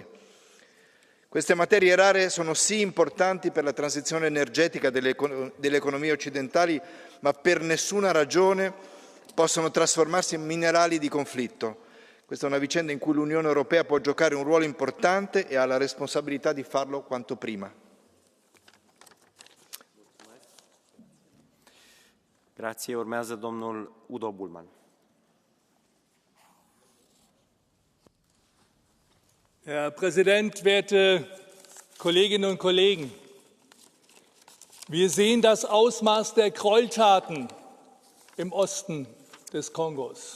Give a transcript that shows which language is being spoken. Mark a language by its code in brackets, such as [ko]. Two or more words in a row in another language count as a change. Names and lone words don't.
[it] Queste materie rare sono sì importanti per la transizione energetica delle economie occidentali, ma per nessuna ragione possono trasformarsi in minerali di conflitto. Questa è una vicenda in cui l'Unione Europea può giocare un ruolo importante e ha la responsabilità di farlo quanto prima. Grazie. [ro] Urmează domnul Udo Bullmann. [de] Herr Präsident, werte Kolleginnen und Kollegen! Wir sehen das Ausmaß der Gräueltaten im Osten des Kongos.